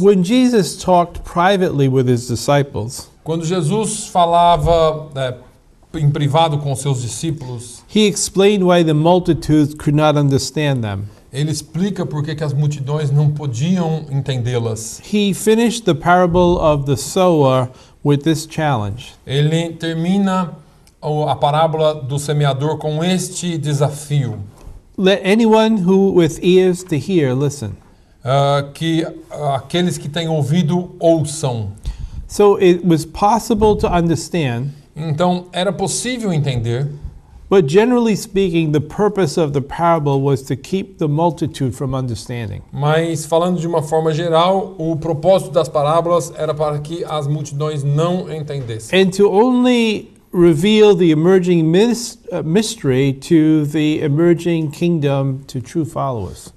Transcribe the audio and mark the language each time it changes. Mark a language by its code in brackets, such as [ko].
[en] When Jesus talked privately with his disciples, [pt] Quando Jesus falava em privado com seus discípulos, [en] he explained why the multitudes could not understand them. [pt] ele explica por que as multidões não podiam entendê-las. [en] He finished the parable of the sower with this challenge. [pt] Ele termina a parábola do semeador com este desafio. [en] Let anyone who with ears to hear listen. [pt] Que aqueles que têm ouvido ouçam. [en] So it was possible to understand, [pt] Então era possível entender, [en] but generally speaking, the purpose of the parable was to keep the multitude from understanding. [pt] mas falando de uma forma geral, o propósito das parábolas era para que as multidões não entendessem. [en] And to only reveal the emerging mystery to the emerging kingdom to true followers.